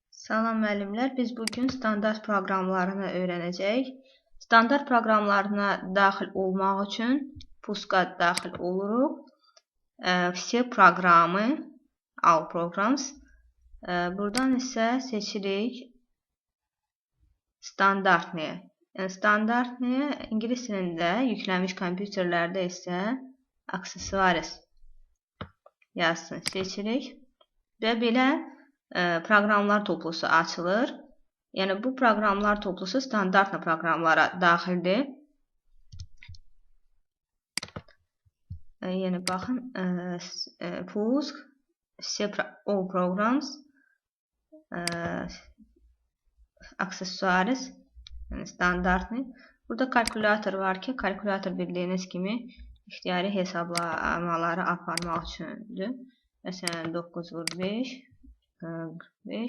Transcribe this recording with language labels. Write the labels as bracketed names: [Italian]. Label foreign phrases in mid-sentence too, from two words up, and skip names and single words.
[Azerbaijani] Salam müəllimlər, biz bugün standart proqramlarını öyrənəcəyik. Standart proqramlarına daxil olmaq üçün puska daxil oluruq. [Russian] Все программы, [English] all programs. [Azerbaijani] Buradan isə seçirik standartniyə. Yəni standartniyə ingilis dilində yüklənmiş kompüterlərdə isə aksesuaris yazısını seçirik və belə proqramlar toplusu açılır. Yəni bu proqramlar toplusu standart proqramlara daxildir. Yəni baxın, Pusk, [English] all programs, [Azerbaijani] aksesuaris, yəni standartni. Burada kalkulator var ki, kalkulator bildiyiniz kimi ixtiyari hesablamaları aparmaq üçündür. Məsələn 9 vur 5, 45.